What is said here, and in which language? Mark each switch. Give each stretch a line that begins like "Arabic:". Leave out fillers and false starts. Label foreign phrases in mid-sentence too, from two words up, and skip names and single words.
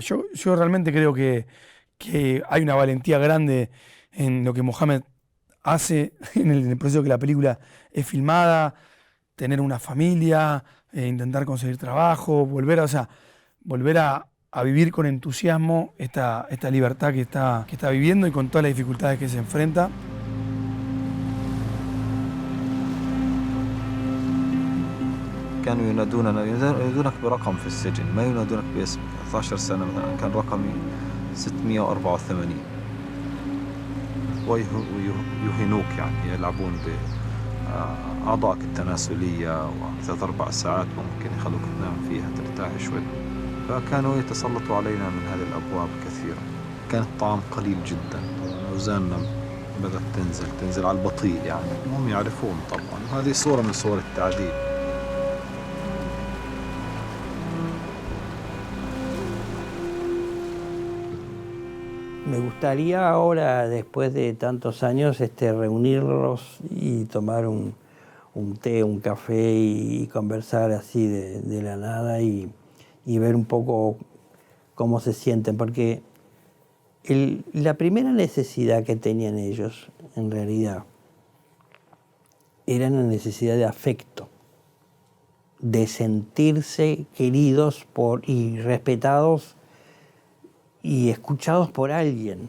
Spanish: Yo realmente creo que hay una valentía grande en lo que Mohamed hace en el proceso que la película es filmada, tener una familia, intentar conseguir trabajo, volver a vivir con entusiasmo esta libertad que está viviendo y con todas las dificultades que se enfrenta.
Arabic: كانوا ينادونك برقم في السجن، ما ينادونك باسمك. 12 سنة مثلا كان رقمي 684، ويهنوك يعني يلعبون بأعضائك التناسلية، و3-4 ساعات ممكن يخلوك تنام فيها ترتاح شوي. فكانوا يتسلطوا علينا من هذه الأبواب كثيرا. كان الطعام قليل جدا، أوزاننا بدأت تنزل على البطيء يعني. هم يعرفون طبعا، وهذه صورة من صور التعذيب.
Spanish: Me gustaría ahora, después de tantos años, reunirlos y tomar un té, un café y conversar así de la nada y ver un poco cómo se sienten, porque la primera necesidad que tenían ellos, en realidad, era una necesidad de afecto, de sentirse queridos y respetados y escuchados por alguien.